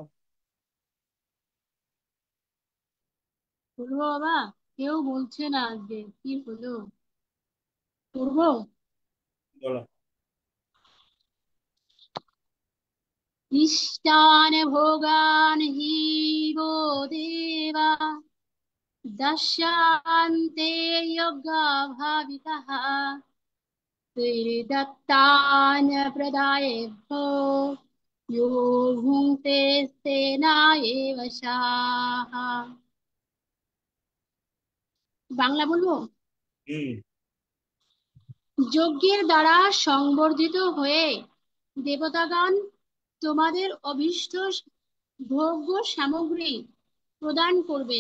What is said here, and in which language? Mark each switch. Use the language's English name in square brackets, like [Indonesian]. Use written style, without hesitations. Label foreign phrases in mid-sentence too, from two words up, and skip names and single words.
[Bangla] বলবো বাবা? কেউ বলছে না আজকে, কি হলো? করবো? বলো। [Sanskrit] ইষ্টান ভোগান হি वो देवा दशान्ते यज्ञभावितः दत्तान प्रदायेभ्यो यो भुङ्क्ते तेना एव शाः। [Bangla] বাংলা বলবো? হম। যজ্ঞের দ্বারা সংবর্ধিত হয়ে দেবতাগণ তোমাদের অভীষ্ট ভোগ্য সামগ্রী প্রদান করবেন।